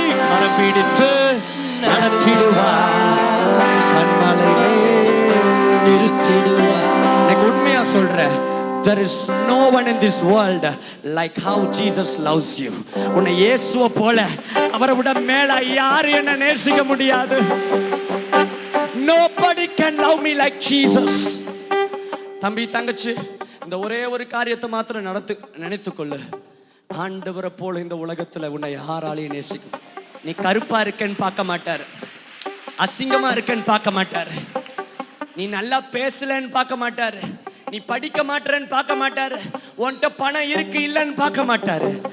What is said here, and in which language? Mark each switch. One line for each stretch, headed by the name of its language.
Tamil: கரம் பிடித்து நடத்திடுவார், கண்மாலை மேல் இருத்திடுவார். எனக்கு உண்மையா சொல்றேன்,
English: there is no one in this world like how Jesus loves you.
Tamil: உன்னை இயேசுவை போல, அவரை விட மேல யாரு என்ன நேசிக்க முடியாது.
English: Nobody can love me like Jesus.
Tamil: தம்பி தங்கச்சி, இந்த ஒரே ஒரு காரியத்தை மாத்திரம் நினைத்துக்கொள்ளு. ஆண்டவரை போல இந்த உலகத்துல உன்னை யாராலையும் நேசிக்கும். நீ கருப்பா இருக்கேன்னு பார்க்க மாட்டார், அசிங்கமா இருக்கேன்னு பார்க்க மாட்டார், நீ நல்லா பேசலன்னு பார்க்க மாட்டாரு, நீ படிக்க மாட்டேன்னு பார்க்க மாட்டாரு, உன்கிட்ட பணம் இருக்கு இல்லைன்னு பார்க்க மாட்டாரு.